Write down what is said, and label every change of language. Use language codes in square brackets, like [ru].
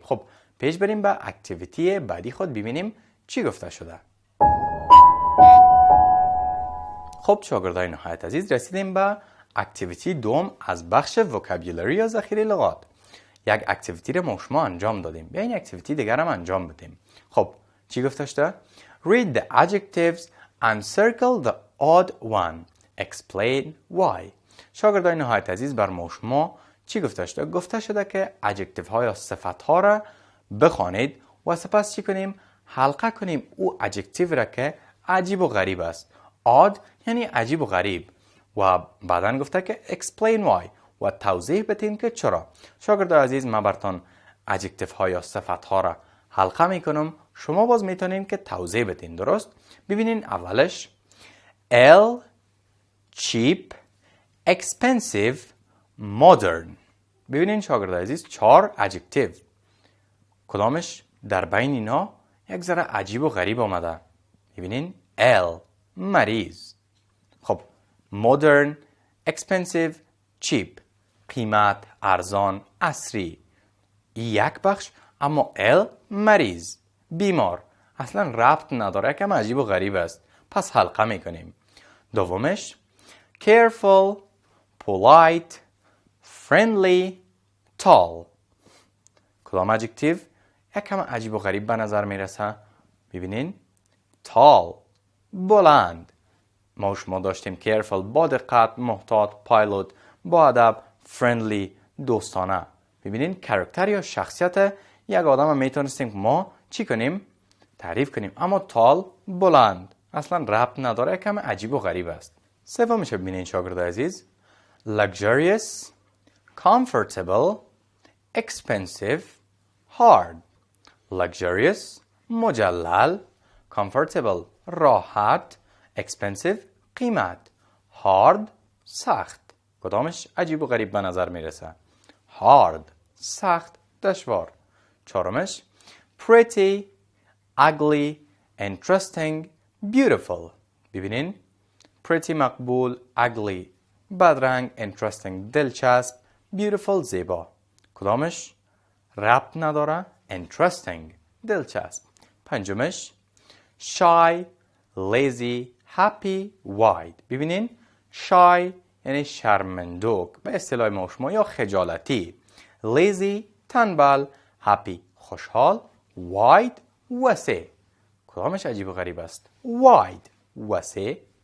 [fa] خب پیش بریم به اکتیویتی بعدی خود ببینیم چی گفته شده. خب شاگردای نهایت عزیز، رسیدیم به اکتیویتی دوم از بخش vocabulary یا ذخیره لغات. یک اکتیویتی را ما شما انجام دادیم، بیا این اکتیویتی دیگر هم انجام بدیم. خب چی گفته شده؟ [en] Read the adjectives and circle the odd one. Explain why. [fa] شاگردای نهایت عزیز، بر ما شما چی گفته شده؟ گفته شده که adjective ها یا صفت ها را بخوانید و سپس چی کنیم؟ حلقه کنیم او adjective را که عجیب و غریب است. odd یعنی عجیب و غریب. و بعداً گفته که [en] explain why [fa] و توضیح بدین که چرا. شاگردای عزیز، من براتون adjective ها یا صفت ها را حلقه میکنم، شما باز میتونین که توضیح بدین. درست؟ ببینین اولش [en] L، cheap، expensive، modern. [fa] ببینین شاگردای عزیز، 4 adjective. کدامش در بین اینا یک ذره عجیب و غریب آمده؟ ببینین L، مریض. خب modern، expensive، cheap، قیمت، ارزان، عصری. یک بخش. اما L، مریض، بیمار، اصلا ربط نداره، کم عجیب و غریب است. پس حلقه میکنیم. دومش [en] careful، polite، friendly، tall. [fa] کدام adjective یک کم عجیب و غریب به نظر میرسه؟ ببینین tall، بلند. ما شما داشتیم careful با دقت، محتاط، pilot با ادب، friendly دوستانه. ببینین کاراکتر یا شخصیت یک آدم هم میتونستیم که ما چی کنیم؟ تعریف کنیم. اما tall، بلند، اصلا ربط نداره، کم عجیب و غریب است. سومش ببینین شاگرد عزیز luxurious، comfortable، expensive، hard. luxurious، مجلل، comfortable، راحت، expensive، قیمت، hard، سخت. کدامش عجیب و غریب به نظر میرسه؟ hard، سخت، دشوار. چهارمش [en] pretty، ugly، interesting، beautiful. [fa] ببینین pretty مقبول، ugly بدرنگ، interesting دلچسب، beautiful زیبا. کدامش ربط نداره؟ interesting دلچسب. پنجمش [en] shy، lazy، happy، wide. [fa] ببینین shy یعنی شرمندوک به اصطلاح ما شما یا خجالتی. lazy تنبل، happy خوشحال، wide وسع. کدامش عجیب و غریب است؟ wide وسع.